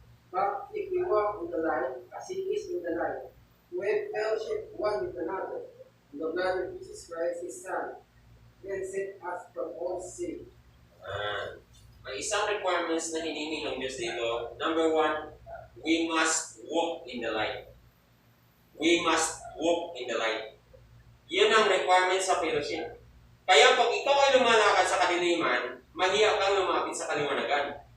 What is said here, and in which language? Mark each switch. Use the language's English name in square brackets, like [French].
[English] But if we walk in the light, as He is in the light, we have fellowship one with another, and the blood of Jesus Christ, His Son, cleanseth us from all sin. [Filipino] May isang requirements na hinihingi ng Diyos dito. [English] Number 1, we must walk in the light. We must walk in the light. [Filipino] Yan ang requirement sa fellowship. Kaya pag ikaw ay lumalakad sa kadiliman, mahiya kang lumapit sa kaliwanagan.